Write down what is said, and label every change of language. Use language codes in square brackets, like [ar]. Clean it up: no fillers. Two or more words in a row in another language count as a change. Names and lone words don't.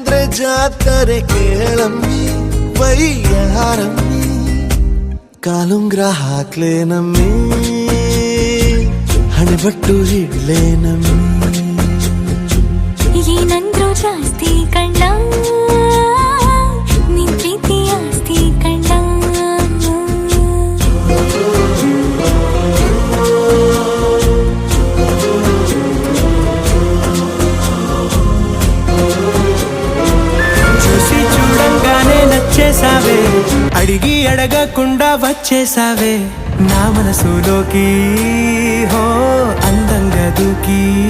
[kn] ಜಾತ್ರೆ ಕೇಳಮ್ಮಿ ವೈಯಾರಮ್ಮಿ ಕಾಲುಂಗ್ರ ಹಾಕ್ಲೇನಮ್ಮಿ ಹಣೆಬಟ್ಟು ಇಡ್ಲೇನಮ್ಮಿ ಏನಂದ್ರು ಜಾಸ್ತಿ ಕಣ್ಣ ನಿನ್ ಪ್ರೀತಿ ಆಸ್ತಿ ಕಣ್ಣ [te] చూసి చూడంగానే నచ్చేసావే అడిగి అడగకుండా వచ్చేసావే నా మనసులోకి హో అందంగా దూకి